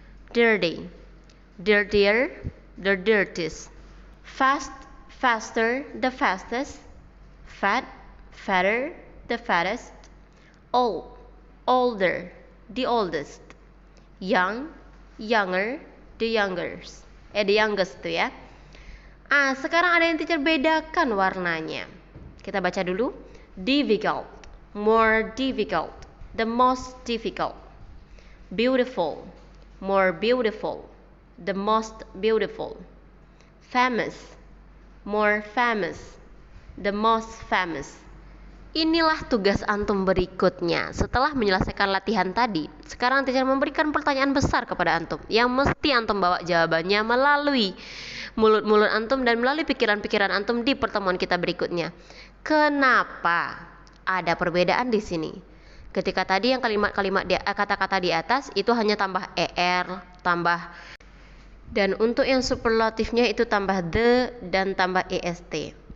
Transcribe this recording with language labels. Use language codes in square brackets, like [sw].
[en] Dirty, dirtier, the dirtiest. Fast, faster, the fastest. Fat, fatter, the fattest. Old, older, the oldest. Young, younger, the youngest. The youngest tuh ya. [id] Sekarang ada yang teacher bedakan warnanya. Kita baca dulu. [en] Difficult, more difficult, the most difficult. Beautiful, more beautiful, the most beautiful. Famous, more famous, the most famous. [id] Inilah tugas antum berikutnya. Setelah menyelesaikan latihan tadi, sekarang teacher memberikan pertanyaan besar kepada antum yang mesti antum bawa jawabannya melalui mulut-mulut antum dan melalui pikiran-pikiran antum di pertemuan kita berikutnya. Kenapa ada perbedaan di sini? Ketika tadi yang kalimat-kalimat kata-kata di atas itu hanya tambah er, tambah, dan untuk yang superlatifnya itu tambah the dan tambah est.